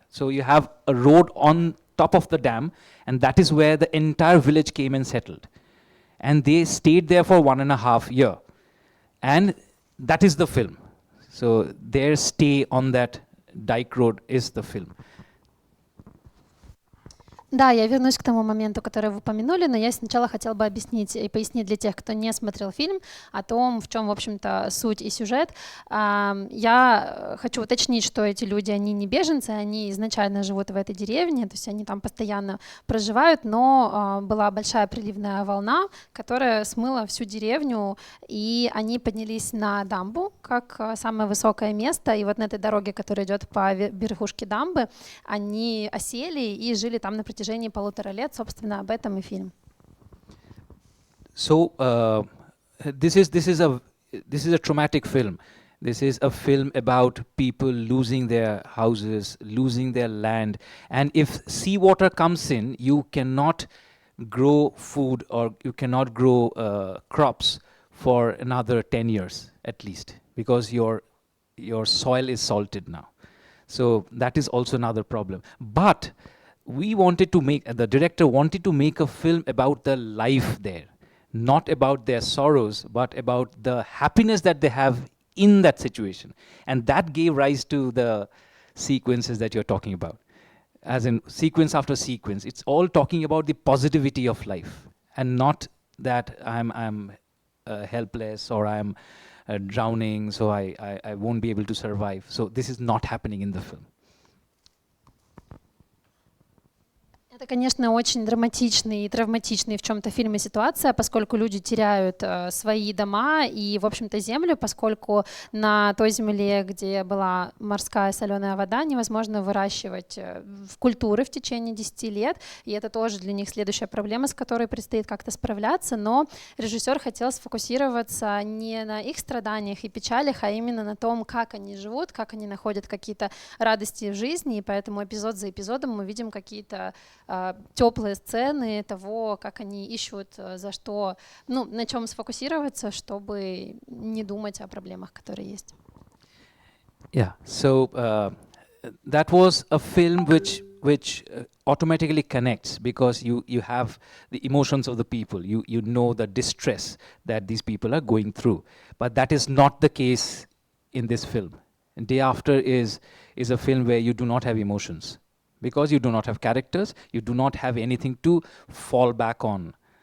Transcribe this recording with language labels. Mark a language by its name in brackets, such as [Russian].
[English] So you have a road on top of the dam, and that is where the entire village came and settled. And they stayed there for 1.5 years. And that is the film. So their stay on that dike road is the film. [Russian] Да, я вернусь к тому моменту, который вы упомянули, но я сначала хотела бы объяснить и пояснить для тех, кто не смотрел фильм, о том, в чем, в общем-то, суть и сюжет. Я хочу уточнить, что эти люди, они не беженцы, они изначально живут в этой деревне, то есть они там постоянно проживают, но была большая приливная волна, которая смыла всю деревню, и они поднялись на дамбу, как самое высокое место, и вот на этой дороге, которая идет по верхушке дамбы, они осели и жили там на протяжении 1,5 лет, собственно, об этом и фильм. [English] So this is a traumatic film. This is a film about people losing their houses, losing their land, and if seawater comes in, you cannot grow food or you cannot grow crops for another 10 years at least, because your soil is salted now. So that is also another problem. But the director wanted to make a film about the life there, not about their sorrows, but about the happiness that they have in that situation. And that gave rise to the sequences that you're talking about. As in sequence after sequence, it's all talking about the positivity of life and not that I'm helpless or I'm drowning, so I won't be able to survive. So this is not happening in the film. [Russian] Это, конечно, очень драматичный и травматичный в чем-то фильм и ситуация, поскольку люди теряют свои дома и, в общем-то, землю, поскольку на той земле, где была морская соленая вода, невозможно выращивать культуры в течение 10 лет, и это тоже для них следующая проблема, с которой предстоит как-то справляться, но режиссер хотел сфокусироваться не на их страданиях и печалях, а именно на том, как они живут, как они находят какие-то радости в жизни, и поэтому эпизод за эпизодом мы видим какие-то теплые сцены того, как они ищут, за что, на чем сфокусироваться, чтобы не думать о проблемах, которые есть. [English] Yeah, so that was a film which which automatically connects because you have the emotions of the people. You know the distress that these people are going through. But that is not the case in this film. And Day After is a film where you do not have emotions because you do not have characters, you do not have anything to fall back on.